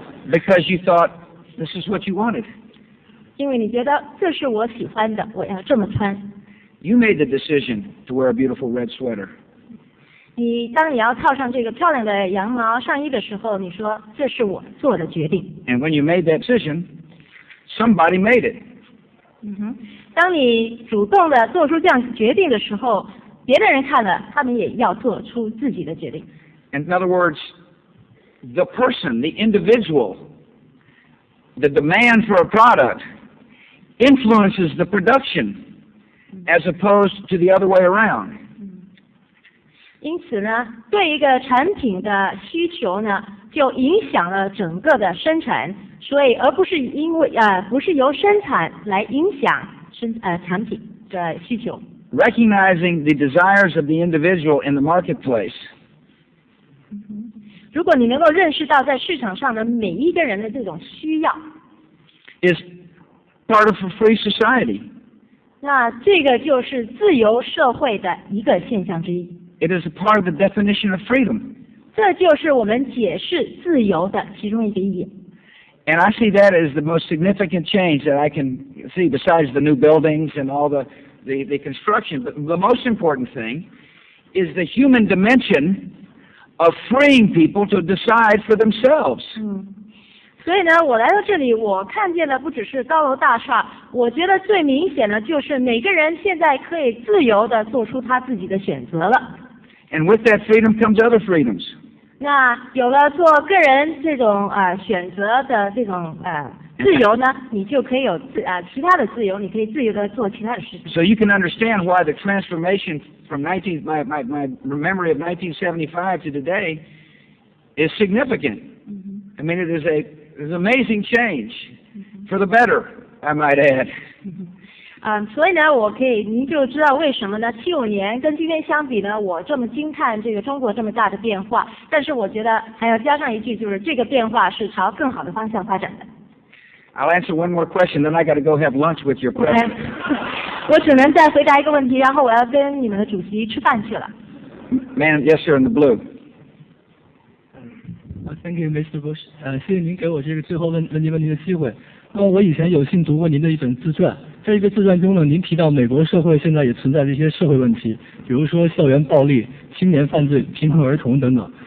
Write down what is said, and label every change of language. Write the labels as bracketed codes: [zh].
[en] Because you thought this is what you wanted. [zh] 因为你觉得这是我喜欢的，我要这么穿。 [en] You made the decision to wear a beautiful red sweater. [zh] 当你要套上这个漂亮的羊毛上衣的时候，你说这是我做的决定。 [en] And when you made that decision, somebody made it. [zh] 当你主动的做出这样决定的时候，别的人看了，他们也要做出自己的决定。 [en] In other words, the person, the individual, the demand for a product influences the production as opposed to the other way around. [zh] 因此呢，对一个产品的需求呢，就影响了整个的生产，所以而不是不是由生产来影响产品的需求。 [en] Recognizing the desires of the individual in the marketplace. [zh] 如果你能够认识到在市场上的每一个人的这种需要 [en] is part of a free society. [zh] 那这个就是自由社会的一个现象之一。 [en] It is a part of the definition of freedom. [zh] 这就是我们解释自由的其中一个意义。 [en] And I see that as the most significant change that I can see besides the new buildings and all the construction. But the most important thing is the human dimension of freeing people to decide for themselves. [zh] 所以呢，我来到这里，我看见的不只是高楼大厦，我觉得最明显的就是每个人现在可以自由的做出他自己的选择了。 [en] And with that freedom comes other freedoms. [zh] 那有了做个人这种选择的这种自由呢，你就可以有其他的自由，你可以自由的做其他的事情。 [en] So you can understand why the transformation from my memory of 1975 to today is significant. I mean, it is an amazing change for the better, I might add. [zh] 所以呢，您就知道为什么呢？75年跟今天相比呢，我这么惊叹这个中国这么大的变化。但是我觉得还要加上一句，就是这个变化是朝更好的方向发展的。 [en] I'll answer one more question, then I got to go have lunch with your president. [zh] 我只能再回答一个问题，然后我要跟你们的主席吃饭去了。 [en] Man, yes, sir, in the blue. Thank you, Mr. Bush. [zh] 谢谢您给我这个最后问您问题的机会。那么我以前有幸读过您的一本自传，在这个自传中呢，您提到美国社会现在也存在着一些社会问题，比如说校园暴力、青年犯罪、贫困儿童等等。